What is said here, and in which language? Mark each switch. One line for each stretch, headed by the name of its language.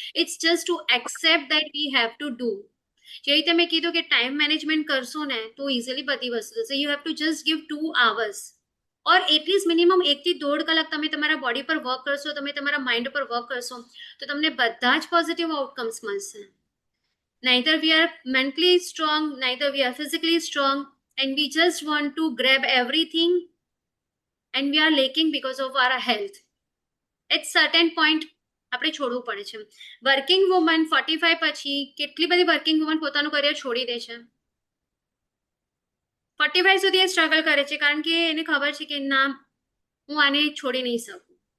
English: It's just to accept that we have to do.
Gujarati: જે રીતે મેં કીધું કે ટાઈમ મેનેજમેન્ટ કરશો ને તો ઇઝીલી બધી વસ્તુ થશે.
English: you have to just give 2 hours
Gujarati: or at least minimum 1 થી 1.5 કલાક તમે તમારા બોડી પર વર્ક કરશો, તમે તમારા માઇન્ડ પર વર્ક કરશો, તો તમને બધા જ પોઝિટિવ આઉટકમ્સ મળશે.
English: neither we are mentally strong, neither we are physically strong, and we just want to grab everything and we are lacking because of our health. At certain point
Gujarati: આપણે છોડવું પડે છે. વર્કિંગ વુમન 45 પછી કેટલી બધી working woman પોતાનું career છોડી દે છે. 45 સુધી એ સ્ટ્રગલ કરે છે કારણ કે એને ખબર છે કે ના, હું આને છોડી નહીં શકું.